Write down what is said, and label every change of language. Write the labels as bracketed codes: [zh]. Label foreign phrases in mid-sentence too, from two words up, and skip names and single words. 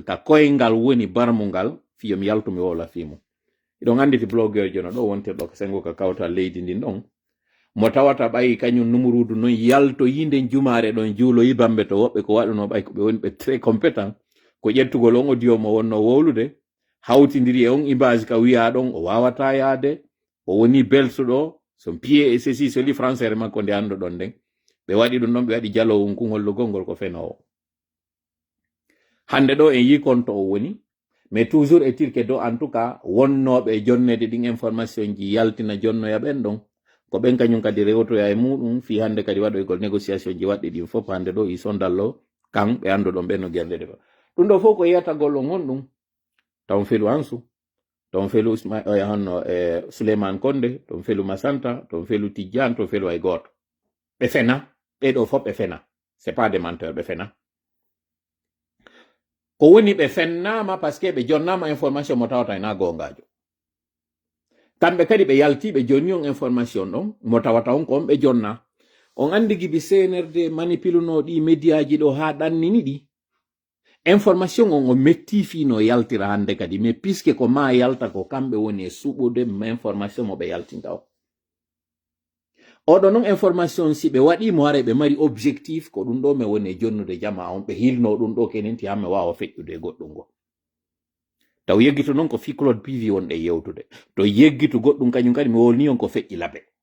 [ff] ka koyngal woni barmungal fiyo mi yaltu mi wola fimu iɗon anditi blogueur jono ɗo wontirɗo ko sengo ka kawta leydi ndin ɗon mo tawata ɓayi kañum numurudu noon yalto yinde jumare ɗon juuloyi bambe to woɓɓe ko waɗuno ɓay ko ɓe woni ɓe [fr] très compétent [ff] ko ƴettugol on audio mo wonno wowlude hawtidiri e on image ka wiya ɗon o wawata yaade o woni beltuɗo son [fr] pied et ceci [ff] soli français makko nde anndo ɗon nden ɓe waɗi ɗum ɗon ɓe waɗi jalowum kun hollugol ngol ko fenowo hande ɗo en yikonto o woni [fr] mais toujours [ff] e tirke do [fr] en tout cas [ff] wonnoɓe jonnede ɗin information ji yaltina jonnoya ɓen ɗon ko ɓen kañum kadi rewtoya e muɗum fi hande kadi waɗoygol négociation ji waɗɗi ɗin fof hande ɗo i sondallo kan ɓe anndo ɗon ɓen no guerɗe ɗe ɗum ɗo fof ko yiyatagol on on ɗum taw felu Ansu ton felu hanno Souleymane Konde ton felu Masanta ton felu Tidjane ton felu ay goto ɓe fena ɓeɗo fof ɓe fena [fr] c'est pas des menteurs [ff] ɓe fena ko woni ɓe fennama [fr] parce que [ff] ɓe jonnama information mo tawata ena gongajo kamɓe kadi ɓe yaltiɓe jonni on information ɗon mo tawata on ko on ɓe jonna on andi gibi CNRD manipiluno ɗi médiaji ɗo ha ɗannini ɗi information on o metti fino yaltira hande kadi [fr] mais puisque [ff] ko ma yalta ko kamɓe woni e suɓude information mo ɓe yaltinta o oɗo noon information si ɓe waɗimo hare ɓe mari objectif ko ɗum ɗo mi woni e jonnude jama on ɓe hilno ɗum ɗo kenenti hamme wawa feƴƴude e goɗɗum ngo taw yeggitu noon ko fi Claude Pivi wonɗe yewtude to yeggitu goɗɗum kañum kadi mi wolni on ko feƴƴi laɓe